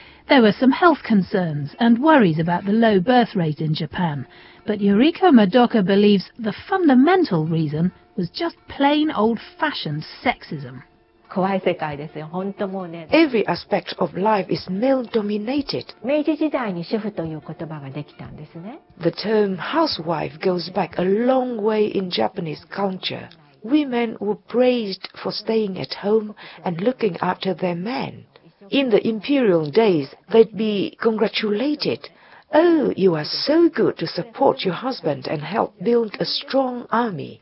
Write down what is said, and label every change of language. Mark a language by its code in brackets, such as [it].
[en] There were some health concerns and worries about the low birth rate in Japan. But Yuriko Madoka believes the fundamental reason was just plain old-fashioned sexism. Every aspect of life is male-dominated. [ja] 明治時代に主婦という言葉ができたんですね。 [en] The term housewife goes back a long way in Japanese culture. Women were praised for staying at home and looking after their men. In the imperial days, they'd be congratulated. Oh, you are so good to support your husband and help build a strong army.